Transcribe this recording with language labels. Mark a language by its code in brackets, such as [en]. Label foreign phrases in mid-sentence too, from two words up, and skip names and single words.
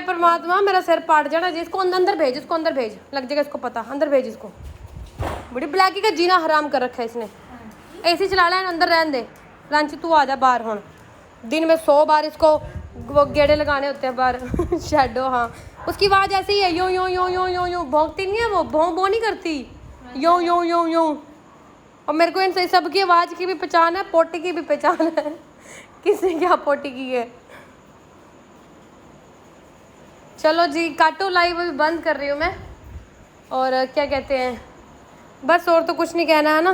[hi] परमात्मा मेरा सिर पाट जाना जी। इसको अंदर भेज, इसको अंदर भेज, लग जाएगा इसको पता। अंदर भेज इसको, बड़ी ब्लैकी का जीना हराम कर रखा है इसने। एसी चला लें, अंदर रहने दे। रांची तू आ जा बाहर हुन। दिन में 100 बार इसको वो गेड़े लगाने होते हैं बाहर। शैडो, हाँ उसकी आवाज़ ऐसी ही है, यो यो यो यो यो यो। भौंकती नहीं है वो, भौं नहीं करती, यो यो यो यो। और मेरे को इन सब की आवाज़ की भी पहचान है, पोटी की भी पहचान है। किसने क्या पोटी की है। चलो जी काटो लाइव, अभी बंद कर रही हूँ मैं। और क्या कहते हैं, बस और तो कुछ नहीं कहना है ना।